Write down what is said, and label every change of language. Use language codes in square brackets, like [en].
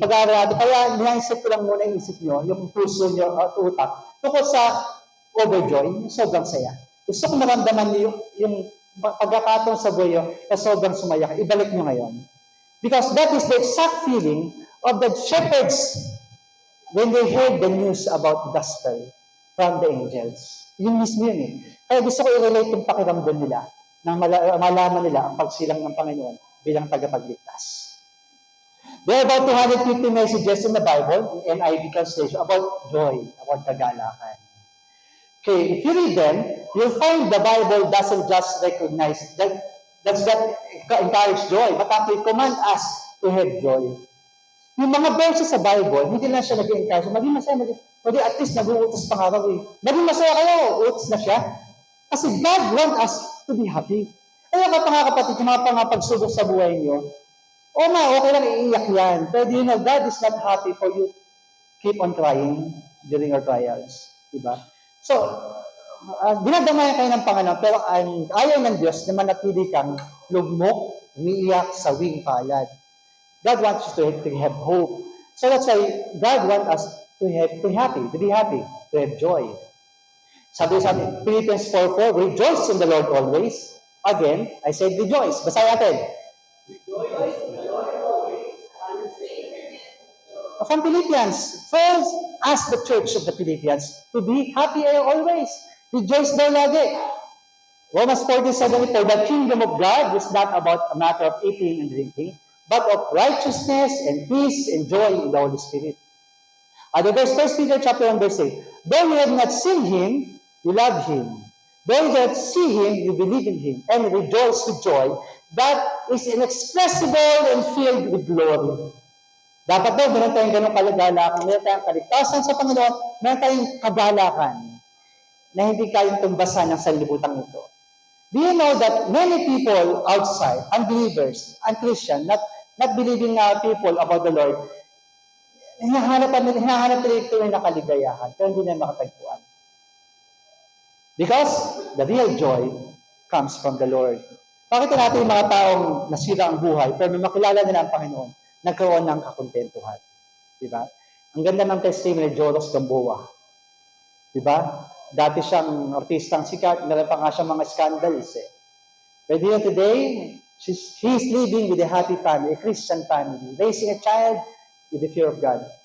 [tl] Pag-aaral natin, kaya niyaisip ko lang muna yung isip nyo, yung puso nyo at utak, tungkol sa overjoy, sobrang saya. Gusto ko maramdaman nyo yung pagkakataon sa buhay na sobrang sumaya. Ibalik nyo ngayon. [en] Because that is the exact feeling of the shepherds when they heard the news about gospel from the angels. [tl] Yun mismo yun eh. Kaya gusto ko i-relate yung pakiramdam nila nang malaman nila ang pagsilang ng Panginoon bilang tagapagligtas. [en] There are about 250 messages in the Bible, in NIV translation, about joy, about kagalakan. Okay, if you read them, you'll find the Bible doesn't just recognize that encourage joy, but actually command us to have joy. [tl] Yung mga verses sa Bible, hindi lang siya nag-encourage, maging masaya, pwede at least nag-uutos pang araw eh. Maging masaya kayo, uutos na siya. Kasi [en] God wants us to be happy. [tl] Kaya mga kapatid, yung mga pagsubok sa buhay niyo, okay lang iiyak yan. [en] Pero you know, God is not happy for you keep on crying during your trials. Diba? [tl] So, dinadamayan kayo ng Panginoon, pero ayaw ng Diyos na manatili kang lugmok, umiiyak sa wing palad. [en] God wants you to have hope. So that's why God wants us to be happy, to have joy. Sabi sa Philippians 4:4, rejoice in the Lord always. Again, I said rejoice. [tl] Basahin natin. [en] Rejoice in the Lord always. From Philippians, first ask the church of the Philippians to be happy always. Rejoice [tl] daw lagi. [en] Romans 14:7, for the kingdom of God is not about a matter of eating and drinking, but of righteousness and peace and joy in the Holy Spirit. Other verse, 1 Peter chapter 1 verse 8, though you have not seen Him, you love Him. Though you don't see Him, you believe in Him, and rejoice with joy that is inexpressible and filled with glory. [tl] Dapat daw, meron tayong ganong kalagalakan, meron tayong kaligtasan sa Panginoon, meron tayong kagalakan na hindi kayang tumbasan ng sanlibutan ito. [en] Do you know that many people outside, unbelievers, unchristian, not believing people about the Lord, [tl] hinahanap nila ito yung nakaligayahan, pero hindi na makatagpuan. [en] Because the real joy comes from the Lord. [tl] Bakit natin yung mga taong nasira ang buhay, pero may makilala nila ang Panginoon, nagkaroon ng kakontentuhan. Diba? Ang ganda ng testimony ni Joros Gamboa. Diba? Dati siyang artistang sikat, meron pa nga siyang mga scandals eh. [en] But yun today, he's living with a happy family, a Christian family, raising a child with the fear of God.